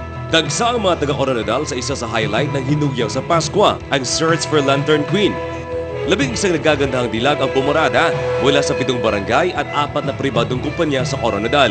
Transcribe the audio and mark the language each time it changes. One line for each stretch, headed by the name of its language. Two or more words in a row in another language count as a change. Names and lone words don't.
Filipino: Dagsa ang mga taga-Coronadal sa isa sa highlight ng hinugyaw sa Paskwa, ang Search for Lantern Queen. 11 nagagandahang dilag ang pumarada mula sa 7 barangay at 4 na pribadong kumpanya sa Coronadal.